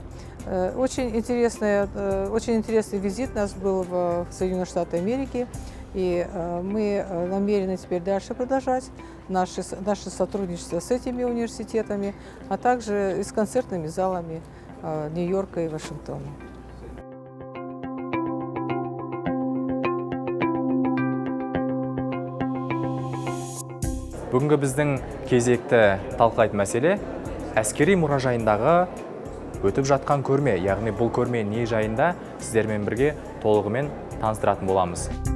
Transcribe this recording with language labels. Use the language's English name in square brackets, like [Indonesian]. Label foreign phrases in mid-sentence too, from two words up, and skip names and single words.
[Russian] Очень интересный визит у нас был в Соединенные Штаты Америки. И мы намерены теперь дальше продолжать наше сотрудничество с этими университетами, а также и с концертными залами Нью-Йорка и Вашингтона. [Kazakh] Бүгінгі біздің кезекті талқылайтын мәселе әскери мұражайындағы өтіп жатқан көрме, яғни бұл көрме не жайында сіздермен бірге толығымен таныстыратын боламыз.